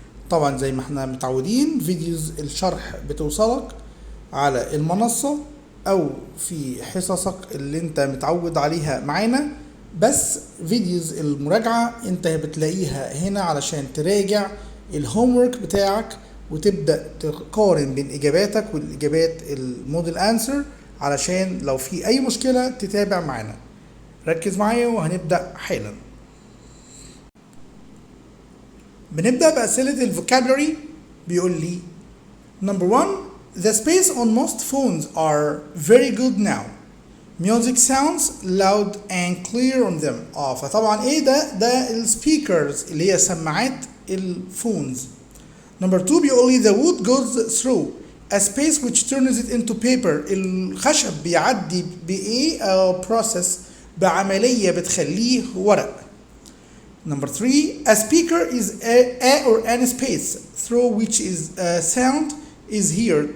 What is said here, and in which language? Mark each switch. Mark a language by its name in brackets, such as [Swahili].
[Arabic] طبعا زي ما احنا متعودين فيديوز الشرح بتوصلك على المنصة او في حصصك اللي انت متعود عليها معانا، بس فيديوز المراجعة انت بتلاقيها هنا علشان تراجع الهومورك بتاعك وتبدأ تقارن بين اجاباتك والاجابات الموديل انسر علشان لو في اي مشكلة تتابع معانا. ركز معايا وهنبدأ حالا. بنبدأ بأسئلة الفوكابولري. بيقول لي [English] number 1 the space on most phones are very good now. Music sounds loud and clear on them. [Arabic] فطبعا ايه ده السبيكرز اللي هي سماعات الفونز. [English] Number 2 [Arabic] بيقول لي [English] the wood goes through a space which turns it into paper. [Arabic] الخشب بيعدي بايه process بعملية بتخليه ورق. [English] Number 3 a speaker is a or an space through which is sound is here.